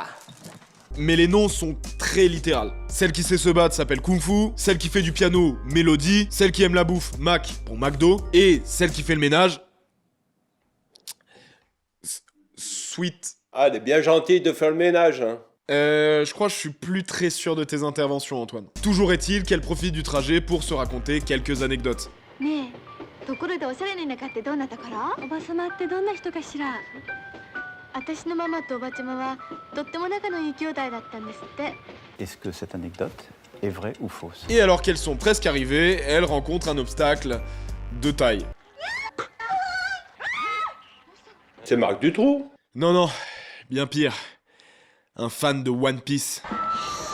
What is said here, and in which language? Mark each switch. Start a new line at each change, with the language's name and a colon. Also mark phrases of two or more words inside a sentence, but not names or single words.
French: mais les noms sont très littérales. Celle qui sait se battre s'appelle Kung Fu, celle qui fait du piano, Mélodie, celle qui aime la bouffe, Mac pour McDo, et celle qui fait le ménage... Sweet. Ah, elle est bien gentille de faire le ménage, hein. Je crois que je suis plus très sûr de tes interventions, Antoine. Toujours est-il qu'elle profite du trajet pour se raconter quelques anecdotes.
Japanese: ねえ、ところでおしゃれの田舎ってどうなったから？おばさまってどんな人かしら？私のママとおばちゃまはとっても仲のいい兄弟だったんですって。
French: Est-ce que cette anecdote est vraie ou fausse? Et alors qu'elles sont presque arrivées, elles rencontrent un obstacle de taille. C'est Marc Dutroux. Non, bien pire. Un fan de One Piece.